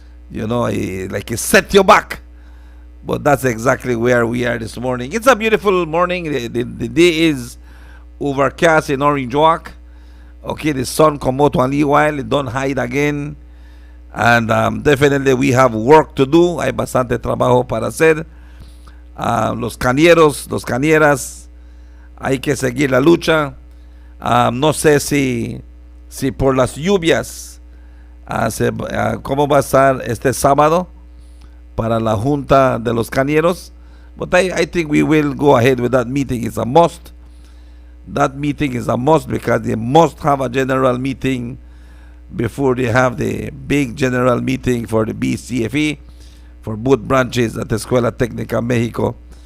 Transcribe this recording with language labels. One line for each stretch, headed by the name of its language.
English: You know, it set you back. But that's exactly where we are this morning. It's a beautiful morning. The day is overcast in Orange Walk. Okay, the sun come out one little while, it don't hide again. And definitely we have work to do.
Spanish: Hay bastante trabajo para hacer. Los cañeros, los cañeras, hay que seguir la lucha. No sé si por las lluvias, cómo va a estar este sábado para la junta de los cañeros.
English: But I think we will go ahead with that meeting. It's a must. That meeting is a must because they must have a general meeting before they have the big general meeting for the BCFE for both branches at the Escuela Técnica Mexico.